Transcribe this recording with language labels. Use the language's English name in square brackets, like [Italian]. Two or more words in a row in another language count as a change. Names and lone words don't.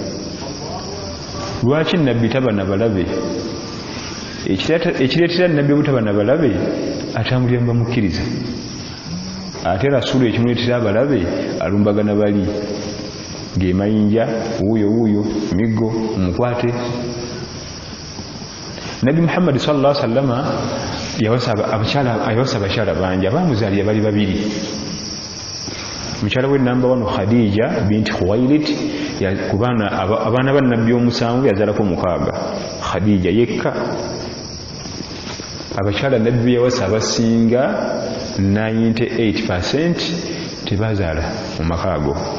[Ganda] lwaki nabbi tabana balabe ekireetera nabbi obutabana balabe atambulira mu bamukkiriza ate rasulu ekimuleetera abalabe alumbagana bali ng'emayinja wuuyo miggo omukwate Nabi Muhammad [Arabic] صلى الله عليه وسلم [Ganda] yawasa abakyala bangi abamuzaalira bali babiri mukyala we namba 1 Khadija binti Khuwailid kubana abaana ba nabbi omusanvu yazaalako 6 Khadija yekka abakyala nabbi yawasa abasinga 98% tebazaala mu makaago